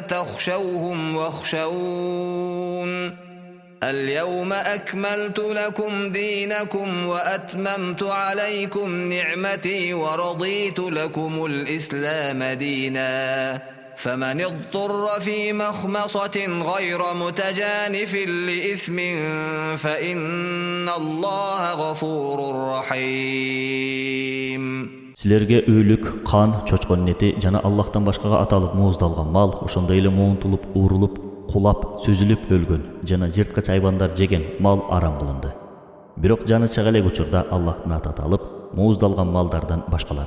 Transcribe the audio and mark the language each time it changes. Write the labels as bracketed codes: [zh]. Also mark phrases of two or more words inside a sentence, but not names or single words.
[ar] تخشوهم واخشون اليوم أكملت لكم دينكم وأتممت عليكم نعمتي ورضيت لكم الإسلام دينا فمن اضطر في مخمصة غير متجانف لإثم فإن الله غفور رحيم. [ky] Силерге өйлүк, кан, чочкон нети жана Аллахтан башкага аталып мууздалган мал, ошондой эле муунтулуп, уурулуп, кулап, сөзүлүп өлгөн жана жырткыч айбандар жеген мал арам кылынды. Бирок жаны чыга элек учурда Аллахтын аты аталып, мууздалган малдардан башкалары.